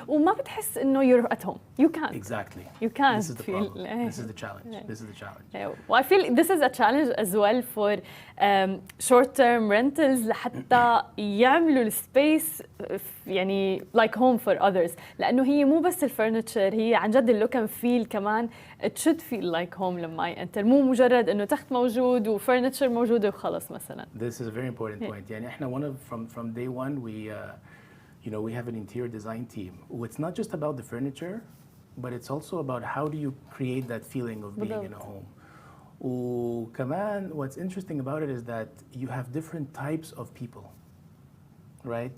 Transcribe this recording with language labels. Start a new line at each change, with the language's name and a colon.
Arabic: وما بتحس إنه
English: you're at home. You can't. Exactly. You can't. This is the problem. This is the challenge. This is the challenge. Well, I feel this is a challenge as well for short-term rentals
Arabic: لحتى يعملوا السبيس يعني
English: like home for others.
Arabic: لأنه هي مو بس الفurniture، هي عن جد اللوك
English: and feel
Arabic: كمان.
English: It should feel like home
Arabic: لما ينتر، مو مجرد إنه تخت موجود وفurniture موجودة وخلص مثلا.
English: This is a very important point.
Arabic: يعني إحنا
English: from day one we you know, we have an interior design team. It's not just about the furniture, but it's also about how do you create that feeling of being in a home. وكمان what's interesting about it is that you have different types of people, right?